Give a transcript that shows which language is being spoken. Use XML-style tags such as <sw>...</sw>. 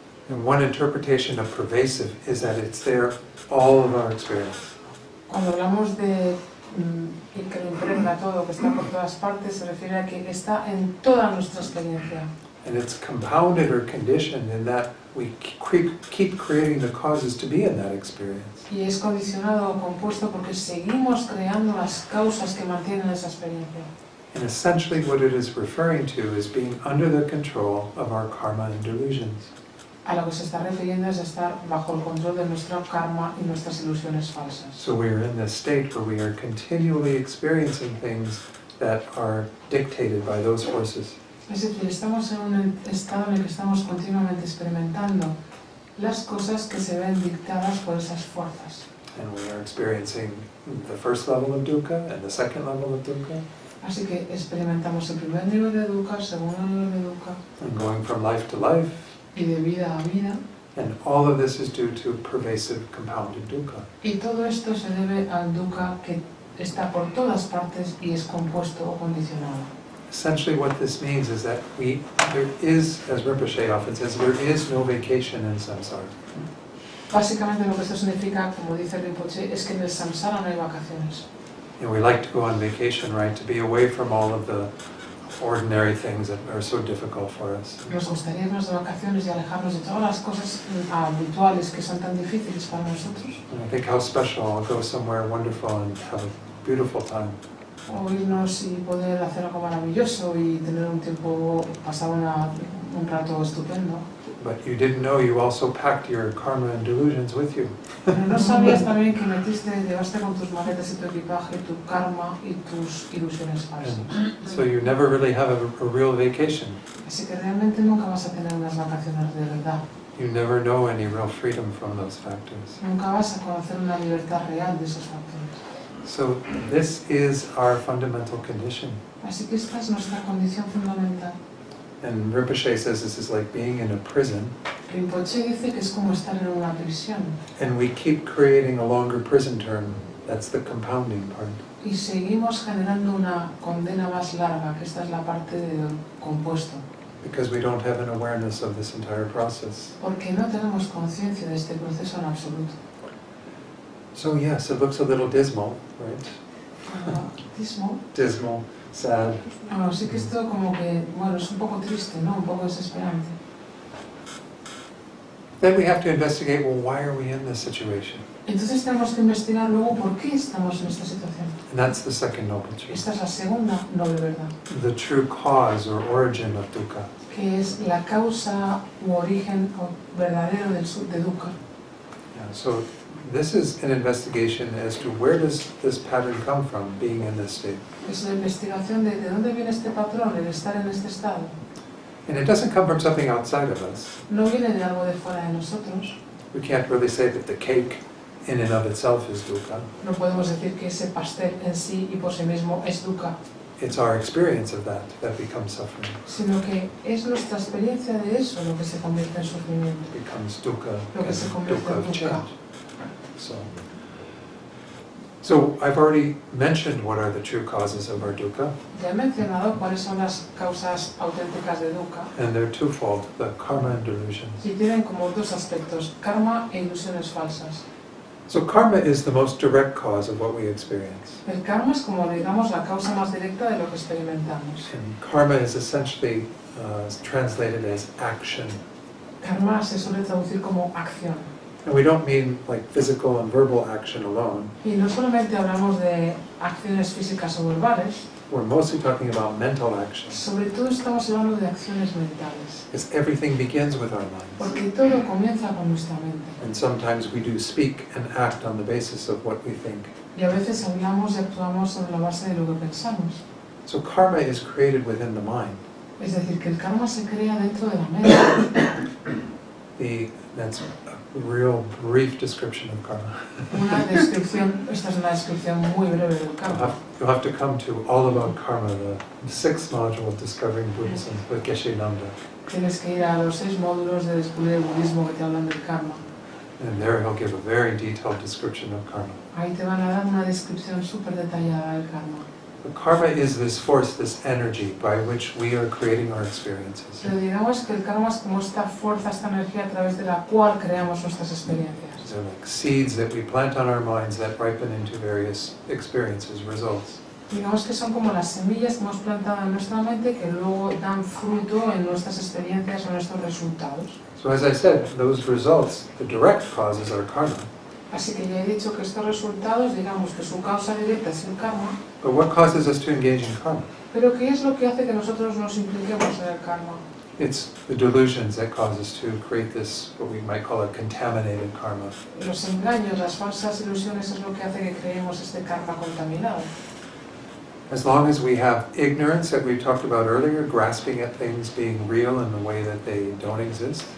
<en>And one interpretation of pervasive is that it's there all of our experience.</en> <es>Cuando hablamos de y que lo impregna todo, que está por todas partes, se refiere a que está en toda nuestra experiencia.</es> <en>And it's compounded or conditioned in that we keep creating the causes to be in that experience.</en> <es>Y es condicionado o compuesto porque seguimos creando las causas que mantienen esa experiencia.</es> <en>And essentially what it is referring to is being under the control of our karma and delusions.</en> <es>A lo que se está refiriendo es estar bajo el control de nuestro karma y nuestras ilusiones falsas.</es> <en>So we are in this state where we are continually experiencing things that are dictated by those forces.</en> <es>Es decir, estamos en un estado en el que estamos continuamente experimentando las cosas que se ven dictadas por esas fuerzas.</es> <en>And we are experiencing the first level of dukkha and the second level of dukkha.</en> <es>Así que experimentamos el primer nivel de dukkha, el segundo nivel de dukkha,</es> <en>And going from life to life.</en> <es>y de vida a vida.</es> <en>And all of this is due to pervasive compounded dukkha.</en> <es>Y todo esto se debe al dukkha que está por todas partes y es compuesto o condicionado.</es> <en>Essentially what this means is that there is, as Rinpoche often says, there is no vacation in samsara.</en> <es>Básicamente lo que esto significa, como dice Rinpoche, es que en el samsara no hay vacaciones.</es> <en>And we like to go on vacation, right, to be away from all of the ordinary things that are so difficult for us.</en> <es>Nos gustaría irnos de vacaciones y alejarnos de todas las cosas habituales que son tan difíciles para nosotros.</es> <en>And I think how special, I'll go somewhere wonderful and have a beautiful time.</en> <es>O irnos y poder hacer algo maravilloso y tener un tiempo, pasar un rato estupendo.</es> <en>But you didn't know you also packed your karma and delusions with you.</en> <es>Pero no sabías también que llevaste con tus maletas y tu equipaje tu karma y tus ilusiones falsas.</es> <en>And so you never really have a real vacation.</en> <es>Así que realmente nunca vas a tener unas vacaciones de verdad.</es> <en>You never know any real freedom from those factors.</en> <es>Nunca vas a conocer una libertad real de esos factores.</es> <en>So this is our fundamental condition.</en> <es>Así que esta es nuestra condición fundamental.</es> <en>And Rinpoche says this is like being in a prison,</en> <es>Rinpoche dice que es como estar en una prisión</es> <en>and we keep creating a longer prison term. That's the compounding part.</en> <es>y seguimos generando una condena más larga, que esta es la parte del compuesto,</es> <en>Because we don't have an awareness of this entire process.</en> <es>porque no tenemos conciencia de este proceso en absoluto.</es> <en>So yes, it looks a little dismal, right? Dismal. Dismal, sad.</en> <es>Bueno, sí que esto como que, bueno, es un poco triste, ¿no? Un poco desesperante.</es> <en>Then we have to investigate, well, why are we in this situation?</en> <es>Entonces tenemos que investigar luego por qué estamos en esta situación.</es> <en>And that's the second noble truth.</en> <es>Esta es la segunda noble verdad,</es> <en>The true cause or origin of dukkha.</en> <es>que es la causa u origen verdadero de dukkha.</es> <en>Yeah, so this is an investigation as to where does this pattern come from, being in this state.</en> <es>Es una investigación de dónde viene este patrón, el estar en este estado.</es> <en>And it doesn't come from something outside of us.</en> <es>No viene de algo de fuera de nosotros.</es> <en>We can't really say that the cake in and of itself is dukkha.</en> <es>No podemos decir que ese pastel en sí y por sí mismo es dukkha,</es> <en>It's our experience of that becomes suffering,</en> <es>sino que es nuestra experiencia de eso lo que se convierte en sufrimiento,</es> <en>becomes dukkha,</en> <es>lo que se convierte dukkha en</es> <en>of dukkha. change. So I've already mentioned what are the true causes of our dukkha,</en> <es>Ya he mencionado cuáles son las causas auténticas de dukkha</es> <en>and they're twofold, the karma and delusions.</en> <es>y tienen como dos aspectos, karma e ilusiones falsas.</es> <en>So karma is the most direct cause of what we experience.</en> <es>El karma es como digamos la causa más directa de lo que experimentamos.</es> <en>And karma is essentially translated as action.</en> <es>Karma se suele traducir como acción.</es> <en>And we don't mean like physical and verbal action alone.</en> <es>Y no solamente hablamos de acciones físicas o verbales,</es> <en>We're mostly talking about mental action.</en> <es>sobre todo estamos hablando de acciones mentales.</es> <en>Because everything begins with our minds.</en> <es>Porque todo comienza con nuestra mente.</es> <en>And sometimes we do speak and act on the basis of what we think.</en> <es>Y a veces hablamos y actuamos sobre la base de lo que pensamos.</es> <en>So karma is created within the mind.</en> <es>Es decir, que el karma se crea dentro de la mente.</es> <en>That's a real brief description of karma.</en> <es>Una descripción, esta es una descripción muy breve del karma.</es> <en>You'll have to come to All About Karma, the sixth module of Discovering Buddhism with Geshe Nanda.</en> <es>Tienes que ir a los 6 módulos de descubrir el budismo que te hablan del karma.</es> <en>And there he'll give a very detailed description of karma.</en> <es>Ahí te van a dar una descripción súper detallada del karma.</es> <en>But karma is this force, this energy by which we are creating our experiences.</en> <es>Pero digamos que el karma es como esta fuerza, esta energía a través de la cual creamos nuestras experiencias.</es> <en>They're like seeds that we plant on our minds that ripen into various experiences, results.</en> <es>Digamos que son como las semillas que hemos plantado en nuestra mente que luego dan fruto en nuestras experiencias o nuestros resultados.</es> <en>So as I said, those results, the direct causes are karma.</en> <es>Así que ya he dicho que estos resultados, digamos que su causa directa es el karma,</es> <en>But what causes us to engage in karma?</en> <es>pero ¿qué es lo que hace que nosotros nos impliquemos en el karma?</es> <en>It's the delusions that cause us to create this, what we might call a contaminated karma.</en> <es>Los engaños, las falsas ilusiones es lo que hace que creemos este karma contaminado.</es> <en>As long as we have ignorance that we talked about earlier, grasping at things being real in the way that they don't exist,</en>